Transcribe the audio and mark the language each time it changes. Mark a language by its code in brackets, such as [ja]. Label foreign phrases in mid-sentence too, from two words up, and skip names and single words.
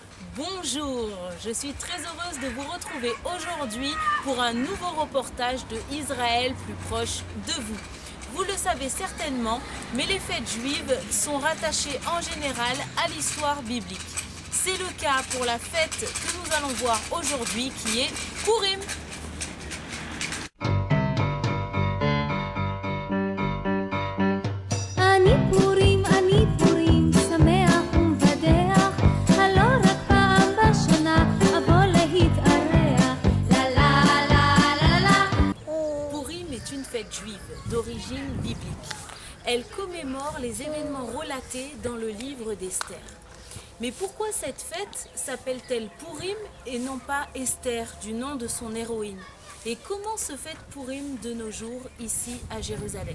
[fr] Bonjour, je suis très heureuse de vous retrouver aujourd'hui pour un nouveau reportage de Israël plus proche de vous. Vous le savez certainement, mais les fêtes juives sont rattachées en général à l'histoire biblique. C'est le cas pour la fête que nous allons voir aujourd'hui qui est Purim. [he] אני פורים, שמח ומבדח, הלא רק פעם בשנה אבוא להתארח. לה לה לה לה לה. [fr] Purim est une fête juive d'origine biblique. Elle commémore les événements relatés dans le livre d'Esther. Mais pourquoi cette fête s'appelle-t-elle Purim et non pas Esther du nom de son héroïne? Et comment se fête Purim de nos jours ici à Jérusalem?